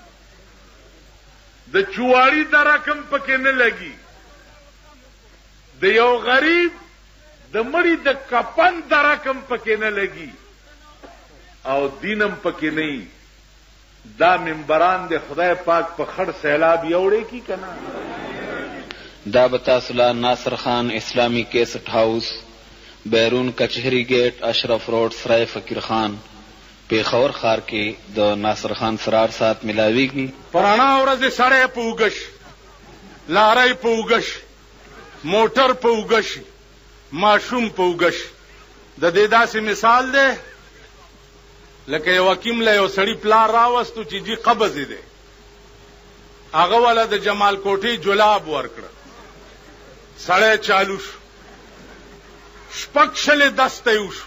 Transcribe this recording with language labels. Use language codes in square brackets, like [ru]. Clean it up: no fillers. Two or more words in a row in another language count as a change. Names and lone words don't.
[ps] د چواري د رقم پکې نه لګي د یو غریب د مړي د کفن د رقم پکې نه لګي او دینم پکې نه دا منبران د خدای پاک په خړ سیلاب یوړې کی کنه. دا بتاسلا ناصر خان اسلامی کیسٹ ہاؤس، بیرون کچہری گیٹ، اشرف روڈ، سرائے فقیر خان، پیښور ښار کې د ناصر خان سرار سات ملاویږي. پرانا ورځ سړی په اوږه شي، لارۍ په اوږه شي، موټر په اوږه شي، ماشوم په اوږه شي. د دې داسې مثال دی لکه یو حکیم له یو سړي پلار راوستو چې جی قبض دی، هغه والا د جمال کوټې جلاب ورکړه، سړی چالو شو، شپږ شلې دسته یې وشو.